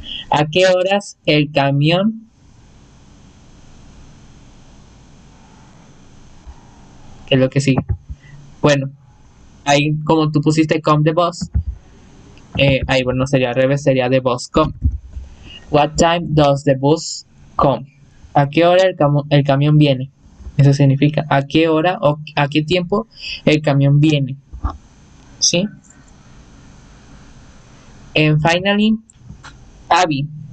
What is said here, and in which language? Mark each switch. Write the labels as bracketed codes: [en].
[es] ¿A qué horas el camión? ¿Qué es lo que sigue? Bueno, ahí como tú pusiste [en] come the bus, [es] ahí bueno sería al revés, sería [en] the bus come. What time does the bus come? [es] ¿A qué hora el camión viene? Eso significa a qué hora o a qué tiempo el camión viene. ¿Sí? [en] And finally, Abby.